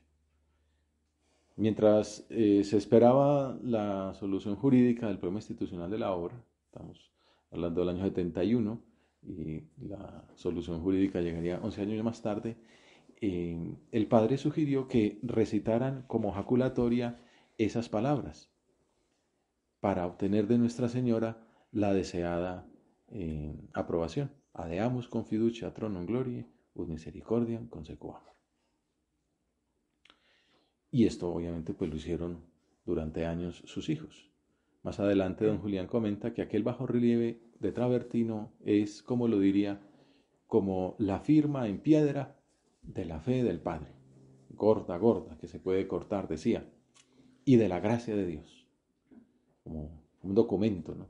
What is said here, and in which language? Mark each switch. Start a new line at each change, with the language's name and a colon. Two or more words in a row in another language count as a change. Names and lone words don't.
Spanish: Mientras se esperaba la solución jurídica del problema institucional de la obra, estamos hablando del año 71, y la solución jurídica llegaría 11 años más tarde, el padre sugirió que recitaran como jaculatoria esas palabras para obtener de Nuestra Señora la deseada aprobación.
Latin: Adeamus con fiducia tronum gloriae, ut misericordiam consequamur.
Spanish: Y esto obviamente pues lo hicieron durante años sus hijos. Más adelante don Julián comenta que aquel bajorrelieve de travertino es, como lo diría, como la firma en piedra de la fe del Padre, gorda, gorda, que se puede cortar, decía, y de la gracia de Dios, como un documento, ¿no?